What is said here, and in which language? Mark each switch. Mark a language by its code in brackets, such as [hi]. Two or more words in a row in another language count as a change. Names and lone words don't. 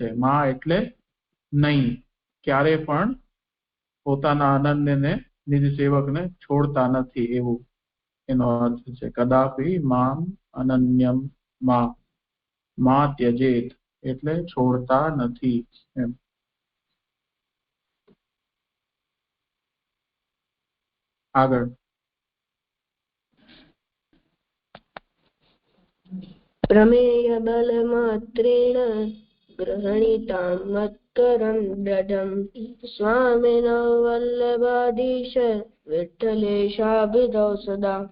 [gu] માં એટલે નહીં, ક્યારે પણ પોતાના અનન્યને નિજ સેવકને છોડતા નથી, એવું એનો અર્થ છે. [sa] કદાપી મામ અનન્યમ માં ત્યજેત [gu] એટલે છોડતા નથી એમ. આગળ [sa] प्रमेय बलमात्रेण ग्रहणीतां मत्करं दृढं स्वामिनो वल्लभाधीश विठ्ठलेशाभिधौ सदा।